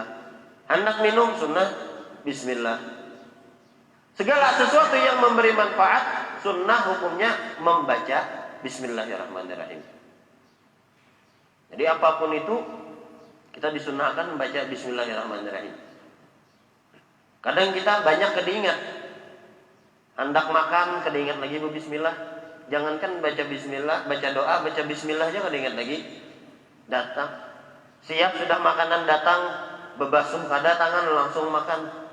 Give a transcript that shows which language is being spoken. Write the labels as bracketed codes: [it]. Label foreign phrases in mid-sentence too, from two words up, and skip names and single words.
[id] Hendak minum, sunnah bismillah. Segala sesuatu yang memberi manfaat, sunnah hukumnya membaca bismillahirrahmanirrahim. Jadi apapun itu, kita disunnahkan membaca bismillahirrahmanirrahim. Kadang kita banyak keingat. Hendak makan, keingat lagi bismillah. Jangankan baca bismillah, baca doa, baca bismillah aja keingat lagi. Datang. Siap sudah makanan datang, bebasuh pada tangan langsung makan.